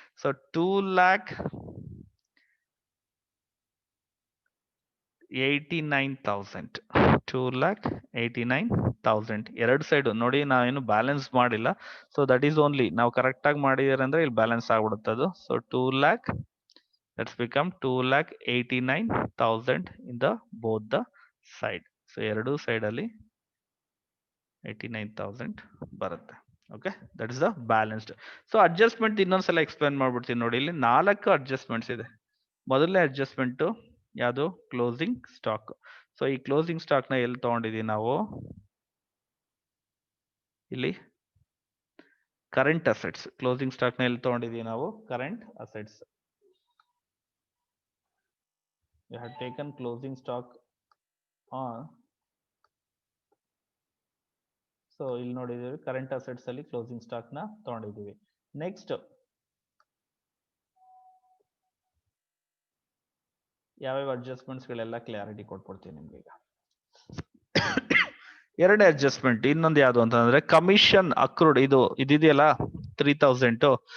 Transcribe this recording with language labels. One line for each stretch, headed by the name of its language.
Kannada: So 2,89,000 2,89,000 ಎರಡು side ನೋಡಿ, ನಾವೇನು ಬ್ಯಾಲೆನ್ಸ್ ಮಾಡಿಲ್ಲ.
English: so that is only
Kannada: ನಾವು ಕರೆಕ್ಟ್ ಆಗಿ ಮಾಡಿದಾರೆ ಅಂದ್ರೆ ಇಲ್ಲಿ ಬ್ಯಾಲೆನ್ಸ್ ಆಗ್ಬಿಡುತ್ತೆ ಅದು.
English: So 2 lakh, let's become 2,89,000 in the both the side.
Kannada: So ಎರಡು ಸೈಡ್ ಅಲ್ಲಿ 89,000 ಬರುತ್ತೆ.
English: Okay, that is the balanced.
Kannada: So adjustment ಇನ್ನೊಂದ್ಸಲ ಎಕ್ಸ್ಪ್ಲೇನ್ ಮಾಡ್ಬಿಡ್ತೀನಿ ನೋಡಿ. ಇಲ್ಲಿ 4 ಅಡ್ಜಸ್ಟ್ಮೆಂಟ್ಸ್ ಇದೆ. ಮೊದಲನೇ ಅಡ್ಜಸ್ಟ್ಮೆಂಟ್ ಯಾವುದು? Closing stock. ಸೊ ಈ ಕ್ಲೋಸಿಂಗ್ ಸ್ಟಾಕ್ ನ ಎಲ್ಲಿ ತಗೊಂಡಿದೀವಿ ನಾವು? ಇಲ್ಲಿ ಕರೆಂಟ್ ಅಸೆಟ್ಸ್. ಕ್ಲೋಸಿಂಗ್ ಸ್ಟಾಕ್ ನ ಎಲ್ಲಿ ತಗೊಂಡಿದೀವಿ ನಾವು? Current assets.
English: You have taken closing stock on.
Kannada: So ಇಲ್ಲಿ ನೋಡಿದೀವಿ ಕರೆಂಟ್ ಅಸೆಟ್ಸ್ ಅಲ್ಲಿ ಕ್ಲೋಸಿಂಗ್ ಸ್ಟಾಕ್ ನ ತಗೊಂಡಿದೀವಿ. ನೆಕ್ಸ್ಟ್ ಯಾವ್ಯಾವ ಅಡ್ಜಸ್ಟ್ಮೆಂಟ್ಸ್ ಗಳೆಲ್ಲ ಕ್ಲಾರಿಟಿ ಕೊಟ್ಬಿಡ್ತೀನಿ ನಿಮ್ಗೆ ಈಗ. ಎರಡನೇ ಅಡ್ಜಸ್ಟ್ಮೆಂಟ್ ಇನ್ನೊಂದು ಯಾವ್ದು ಅಂತಂದ್ರೆ ಕಮಿಷನ್ ಅಕ್ರೂಡ್. ಇದು ಇದೆಯಲ್ಲ 3,000.